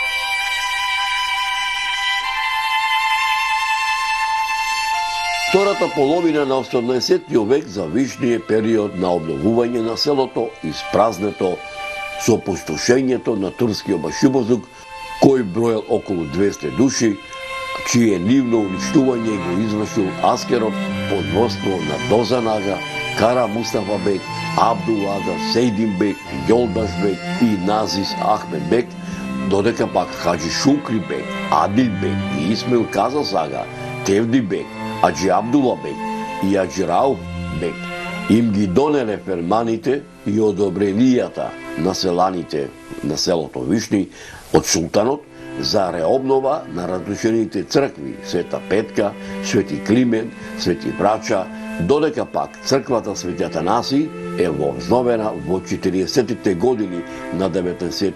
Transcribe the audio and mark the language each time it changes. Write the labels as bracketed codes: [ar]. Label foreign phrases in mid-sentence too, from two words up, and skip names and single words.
[mk] Втората половина на 18. век завишни е период на обновување на селото, испразнето со опустошењето на турскиот башибозук, кој броел околу 200 души, чие нивно уништување го извршил аскерот под војство на Дозанага, Кара Мустафа бек, Абдулага, Сейдин бек, Јолдаш бек и Назис Ахмед бек, додека пак Хаджи Шукри бек, Адил бек и Исмил Казасага, Тевди бек, Аджи Абдула бек и Аджи Рауф бек им ги донеле ферманите и одобренијата на селаните на селото Вишни од султанот за реобнова на разрушените цркви Света Петка, Свети Климент, Свети Врача, додека пак црквата Свети Атанаси е возновена во 40-тите години на 19.